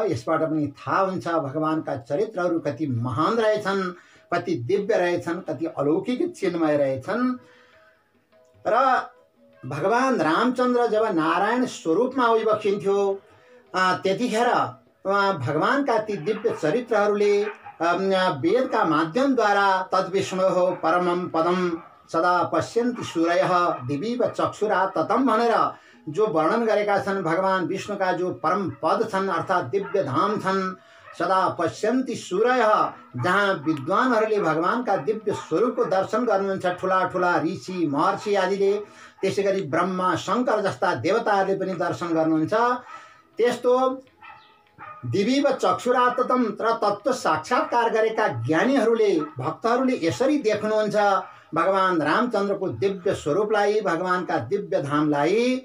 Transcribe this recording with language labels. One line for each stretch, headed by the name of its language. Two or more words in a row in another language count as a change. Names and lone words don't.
Nepali: यसबाट पनि थाहा हुन्छ भगवानका चरित्रहरू कति महान रहेछन्, कति दिव्य रहेछन्, कति अलौकिक चिन्मय रहेछन्। र भगवान रामचन्द्र जब नारायण स्वरूपमा अभिव्यक्तिन्थ्यो त्यतिखेर भगवानका ती दिव्य चरित्रहरूले वेदका माध्यमद्वारा
Sanskrit: तद्विष्णोः परमं पदम सदा पश्यन्ति सूरयः दिवीव चक्षुरा ततम
Nepali: भनेर जो वर्णन गरेका छन्। भगवान विष्णुका जो परम पद छन् अर्थात् दिव्य धाम छन्,
Sanskrit: सदा पश्यन्ति सूरयः,
Nepali: जहाँ विद्वानहरूले भगवानका दिव्य स्वरूपको दर्शन गर्नुहुन्छ। ठुला ठुला ऋषि महर्षि आदिले, त्यसै गरी ब्रह्मा शङ्कर जस्ता देवताहरूले पनि दर्शन गर्नुहुन्छ। त्यस्तो
Sanskrit: दिवीव चक्षुराततम
Nepali: र तत्त्व साक्षात्कार गरेका ज्ञानीहरूले, भक्तहरूले यसरी देख्नुहुन्छ भगवान रामचन्द्रको दिव्य स्वरूपलाई, भगवानका दिव्य धामलाई।